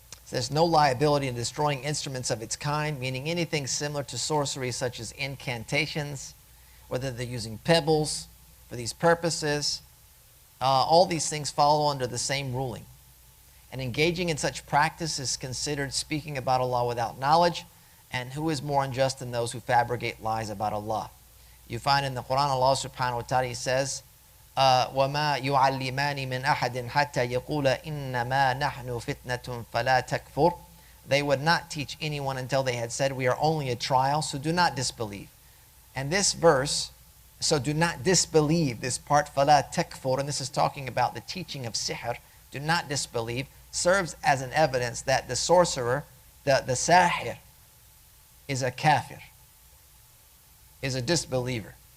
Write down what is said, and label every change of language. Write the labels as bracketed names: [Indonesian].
[English] There's no liability in destroying instruments of its kind, meaning anything similar to sorcery, such as incantations, whether they're using pebbles for these purposes. All these things follow under the same ruling. And engaging in such practice is considered speaking about Allah without knowledge, and who is more unjust than those who fabricate lies about Allah. You find in the Quran, Allah subhanahu wa ta'ala says, [Arabic] وَمَا يُعَلِّمَانِ مِنْ أَحَدٍ حَتَّى يَقُولَ إِنَّمَا نَحْنُ فِتْنَةٌ فَلَا تَكْفُرْ. [English] They would not teach anyone until they had said, we are only a trial, so do not disbelieve. And this verse, so do not disbelieve, this part, [Arabic] فَلَا تَكْفُرْ, [English] and this is talking about the teaching of sihr, do not disbelieve, serves as an evidence that the sorcerer, the sahir, is a kafir, is a disbeliever.